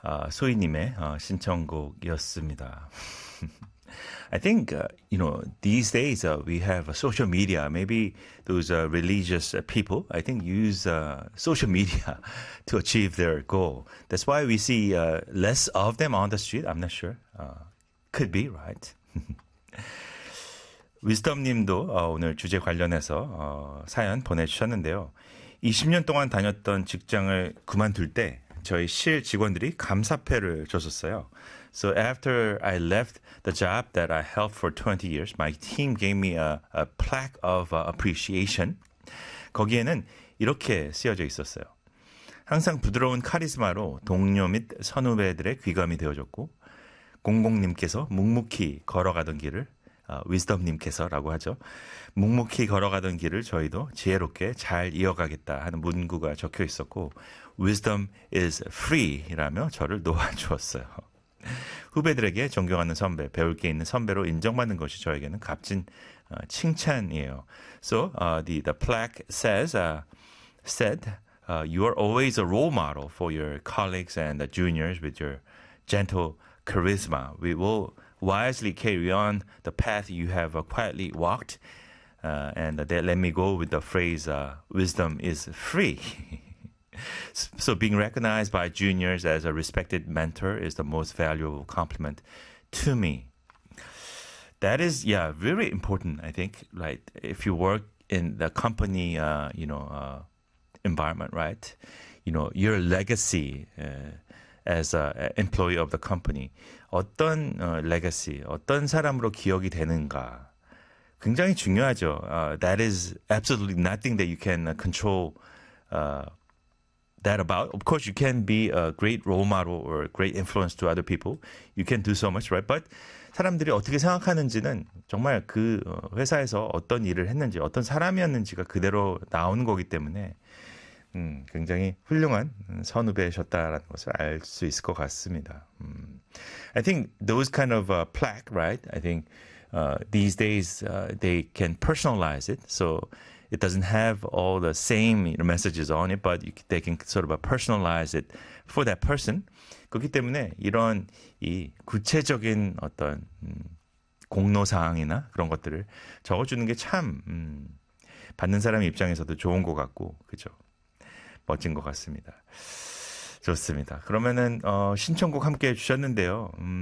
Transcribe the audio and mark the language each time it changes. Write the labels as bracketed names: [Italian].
[Korean] 소희님의 신청곡이었습니다. [English] I think, these days we have social media. Maybe those religious people, I think, use social media to achieve their goal. That's why we see less of them on the street. I'm not sure. Could be, right? [Korean] 위스덤님도 오늘 주제 관련해서 사연 보내주셨는데요. 20년 동안 다녔던 직장을 그만둘 때 저희 실 직원들이 감사패를 줬었어요. [English] So after I left the job that I held for 20 years, my team gave me a plaque of appreciation. [Korean] 거기에는 이렇게 쓰여져 있었어요. 항상 부드러운 카리스마로 동료 및 선후배들의 귀감이 되어줬고, 공공님께서 묵묵히 걸어가던 길을 위즈덤님께서라고 하죠. 묵묵히 걸어가던 길을 저희도 지혜롭게 잘 이어가겠다 하는 문구가 적혀 있었고, [English] Wisdom is free [Korean] 라며 저를 놓아주었어요. 후배들에게 존경하는 선배, 배울 게 있는 선배로 인정받는 것이 저에게는 값진 칭찬이에요. [English] So the plaque said, "You are always a role model for your colleagues and the juniors with your gentle charisma. We will wisely carry on the path you have quietly walked, and they let me go with the phrase, "Wisdom is free." So being recognized by juniors as a respected mentor is the most valuable compliment to me. That is, very important, I think, right? If you work in the company, environment, right? Your legacy, as an employee of the company, [Korean] 어떤 legacy, 어떤 사람으로 기억이 되는가? 굉장히 중요하죠. [English] That is absolutely nothing that you can control that about. Of course, you can be a great role model or great influence to other people. You can do so much, right? [Korean] But 사람들이 어떻게 생각하는지는 정말 그 회사에서 어떤 일을 했는지, 어떤 사람이었는지가 그대로 나오는 거기 때문에 굉장히 훌륭한 선후배셨다라는 것을 알수 있을 것 같습니다. [English] I think those kind of plaque, right? I think these days they can personalize it, so it doesn't have all the same messages on it, but they can sort of personalize it for that person. [Korean] 그렇기 때문에 이런 이 구체적인 어떤 공로사항이나 그런 것들을 적어주는 게참 받는 사람 입장에서도 좋은 것 같고, 그죠? 멋진 것 같습니다. 좋습니다. 그러면은 신청곡 함께 해주셨는데요.